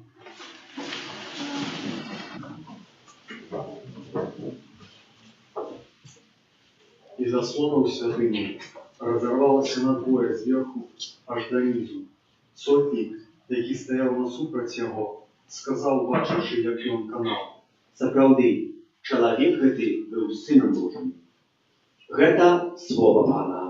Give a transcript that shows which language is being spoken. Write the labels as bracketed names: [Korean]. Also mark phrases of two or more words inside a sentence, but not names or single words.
[Russian] И заслона у святыни разорвалася надвоє зверху аж до низу. [Ukrainian] Сотник, який стояв насупроть його, сказав, бачивши, який он канал: [Belarusian] Сапраўды, чалавек гэты быў сынам Божым. Гэта слова Пана.